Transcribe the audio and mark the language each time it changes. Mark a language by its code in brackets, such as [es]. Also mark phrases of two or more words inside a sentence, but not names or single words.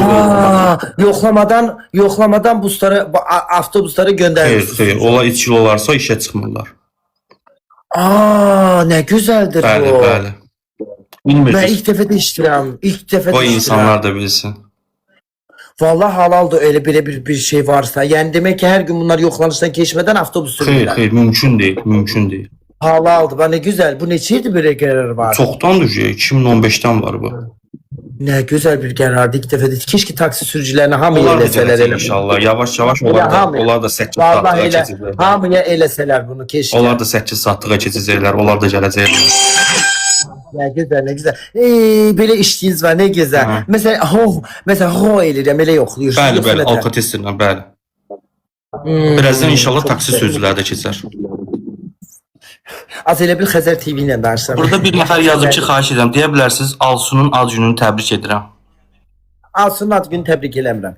[az] Yoxlamadan avtobuslara göndərirsiniz. xeyr, onlar içkili olarsa işə çıxmırlar. Nə gözəldir Bəli, bu. bəli. Mən Bilmirsiniz. ilk dəfə də işləyirəm. O insanlar da bilsin. Vallahi halaldır [tr] öyle bir şey varsa. Yani demek ki [az] her gün bunlar yoxlanışdan keçmədən avtobus sürürlər. Xeyr, mümkün deyil. [tr] Halaldır. Bana güzel. [az] Bu neçəydi böyle qərar var? Çoxdandır, 2015-dən var bu. [tr] Ne güzel bir qərardı. [az] İlk dəfə də keşke taksi sürücülərinə hamıya Onlar da eləsələr gələcək elə. inşallah. Yavaş-yavaş hamı. onlar da 8 Vallahi saatlığa elə keçəcəklər. hamıya eləsələr bunu keşke. Onlar da 8 saatlığa keçəcəklər. Onlar da gələcəklər. [tr] Ne güzel, ne güzel. Böyle işliyiniz var, ne güzel. Hı. [az] Mesela ho eləyirəm, elə yoxluyursunuz. Bəli, yoxsa bəli, nətər? alkotesterlə, bəli. Birazdan inşallah taksi sürücüləri də keçər. Az elə bir Xəzər TV ilə danışsam. Burada bir nəfər yazıb ki, xahiş edirəm. Deyə bilərsiniz, Alsunun ad gününü təbrik edirəm. Alsun ad günü təbrik eləmirəm.